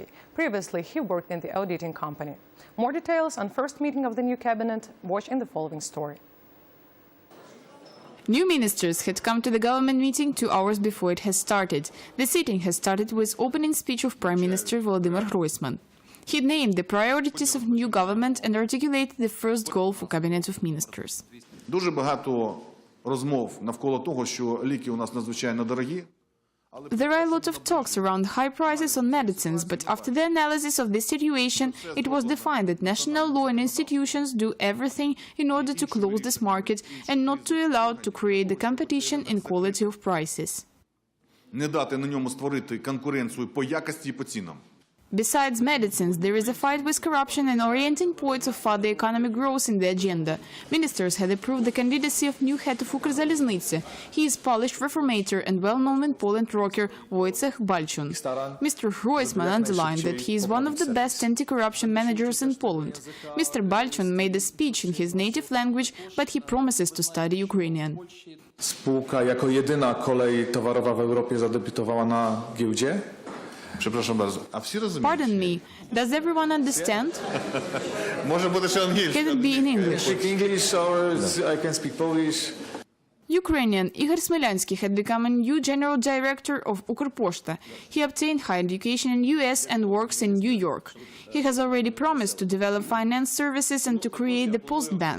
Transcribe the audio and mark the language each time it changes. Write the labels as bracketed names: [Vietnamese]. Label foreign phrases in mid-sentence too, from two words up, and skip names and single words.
[English] Previously, he worked in the auditing company. More details on first meeting of the new cabinet, watch in the following story. New ministers had come to the government meeting 2 hours before it has started. The sitting has started with opening speech of Prime Minister Volodymyr Groysman. He named the priorities of new government and articulated the first goal for cabinet of ministers. [Ukrainian] Дуже багато розмов навколо того, що ліки у нас надзвичайно дорогі. [English] There are a lot of talks around high prices on medicines, but after the analysis of this situation, it was defined that national law and institutions do everything in order to close this market and not to allow to create the competition in quality of prices. [Ukrainian] Не дати на ньому створити конкуренцію по якості і по цінам. [English] Besides medicines, there is a fight with corruption and orienting points of further economic growth in the agenda. Ministers had approved the candidacy of new head of Укрзалізниці. He is Polish reformator and well-known in Poland rocker Wojciech Balczun. Mr. Groysman underlined that he is one of the best anti-corruption managers in Poland. Mr. Balczun made a speech in his native language, but he promises to study Ukrainian. [Polish] Spółka jako jedyna kolej towarowa w Europie zadebiutowała na giełdzie. Przepraszam bardzo, [Ukrainian] a всі розуміють? [English] Pardon me, does everyone understand? [Ukrainian] Може бути ще англійською. [English] Can it be in English? Speak English or I can speak Polish. Ukrainian Igor Smilянський had become a new general director of Укрпошта. He obtained higher education in US and works in New York. He has already promised to develop finance services and to create the Post Bank.